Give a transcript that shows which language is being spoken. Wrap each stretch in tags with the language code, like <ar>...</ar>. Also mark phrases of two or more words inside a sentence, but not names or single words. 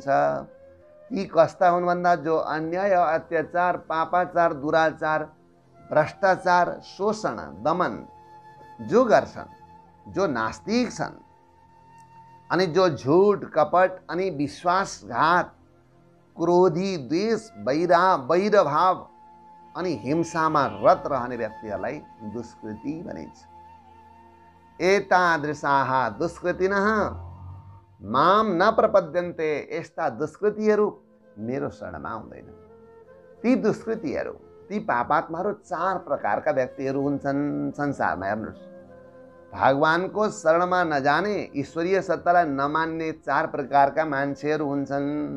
<ne>ती कस्ता हुन् भन्दा जो अन्याय, अत्याचार, पापाचार, दुराचार, भ्रष्टाचार, शोषण, दमन जो गर्छन्, जो नास्तिक छन्, अनि जो झुट, कपट अनि विश्वासघात, क्रोधी, द्वेष, वैरभाव अनि हिंसामा रत रहने व्यक्तिहरूलाई दुष्कृति भनिन्छ।</ne> <sa>एतादृशाः दुष्कृतिनः माम न प्रपद्यन्ते।</sa> <ne>यस्ता दुष्कृतिहरू मेरो शरणमा आउँदैन। ती दुष्कृतिहरू, ती पापात्माहरू 4 प्रकारका व्यक्तिहरू हुन्छन् संसारमा। हेर्नुहोस्, भगवानको शरणमा नजाने, ईश्वरीय सत्तालाई नमान्ने 4 प्रकारका मान्छेहरू हुन्छन्।</ne>